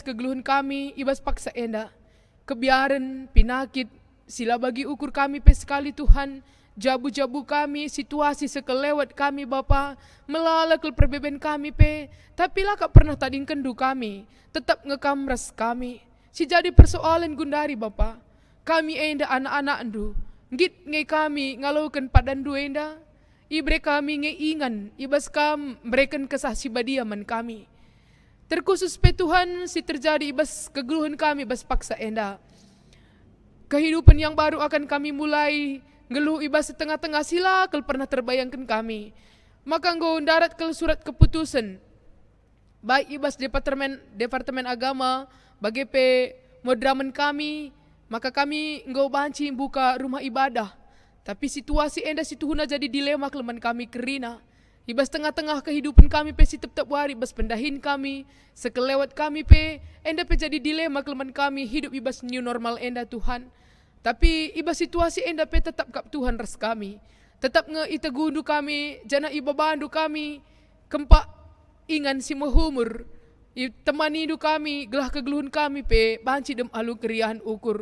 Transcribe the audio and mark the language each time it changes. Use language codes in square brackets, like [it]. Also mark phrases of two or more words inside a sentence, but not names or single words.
[btx] kegeluhan kami, ibas paksa enda, kebiaran, pinakit, sila bagi ukur kami pe sekali Tuhan, jabu-jabu kami, situasi sekelewat kami Bapa, melalakul perbeben kami pe, tapi lah kak pernah tading kendu kami, tetap ngekamras kami, si jadi persoalan gundari Bapa, kami enda anak-anak andu, ngit ngai kami ngalaukan padandu enda, ibre kami ngeingan, ibas kam mereken kesah sibadiaman kami. Terkhusus pe Tuhan si terjadi ibas kegeluhan kami ibas paksa enda. [id] Kehidupan yang baru akan kami mulai, [btx] ngeluh ibas setengah-tengah sila kel pernah terbayangkan kami. Maka nggo darat ke surat keputusan. Baik ibas departemen agama, bagi pe modraman kami, maka kami nggo banci buka rumah ibadah. Tapi situasi enda situhuna jadi dilema keleman kami kerina. Ibas tengah-tengah kehidupan kami pe si tetap wari ibas pendahin kami, sekelewat kami pe enda pe jadi dilema keleman kami hidup ibas [en] new normal [btx] enda Tuhan. Tapi ibas situasi enda pe tetap kap Tuhan ras kami. Tetap nge itegundu kami, jana iba bandu kami, kempak ingan si mahumur. Temani hidup kami, gelah kegeluhan kami pe banci dem alu keriahan ukur.